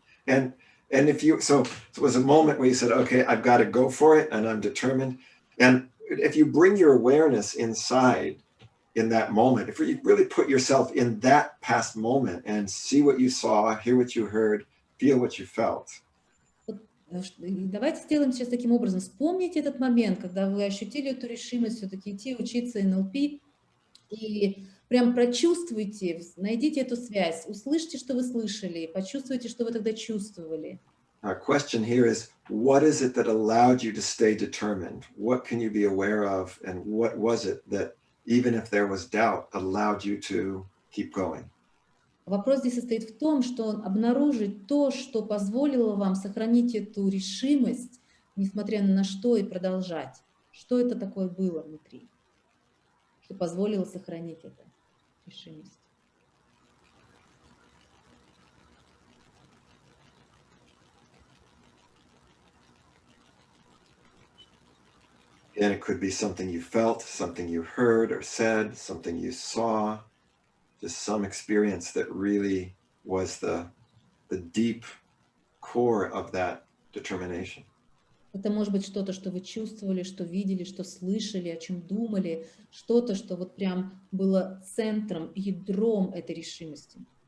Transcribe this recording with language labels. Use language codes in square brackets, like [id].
[en] And so it was a moment where you said, okay, I've got to go for it, and I'm determined. And if you bring your awareness inside in that moment, if you really put yourself in that past moment and see what you saw, hear what you heard, feel what you felt. [ru] Давайте сделаем сейчас таким образом. Вспомните этот момент, когда вы ощутили эту решимость все-таки идти учиться НЛП, И прям прочувствуйте, найдите эту связь, услышьте, что вы слышали, почувствуйте, что вы тогда чувствовали. [en] Our question here is, what is it that allowed you to stay determined? What can you be aware of? And what was it that, even if there was doubt, allowed you to keep going? [ru] Вопрос здесь состоит в том, что обнаружить то, что позволило вам сохранить эту решимость, несмотря ни на что, и продолжать. Что это такое было внутри, что позволило сохранить эту решимость? [en] And it could be something you felt, something you heard or said, something you saw, just some experience that really was the deep core of that determination. [ru] Это может быть что-то, что вы чувствовали, что видели, что слышали, о чем думали, что-то, что вот прям было центром, ядром этой решимости.